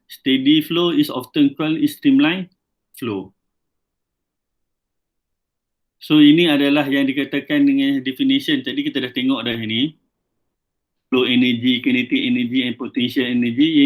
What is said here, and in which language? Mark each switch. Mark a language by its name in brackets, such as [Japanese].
[English] Steady flow is often called streamline flow. [Malay] So ini adalah yang dikatakan dengan definition. Tadi kita dah tengok dah ini. [English] Flow energy, kinetic energy and potential energy.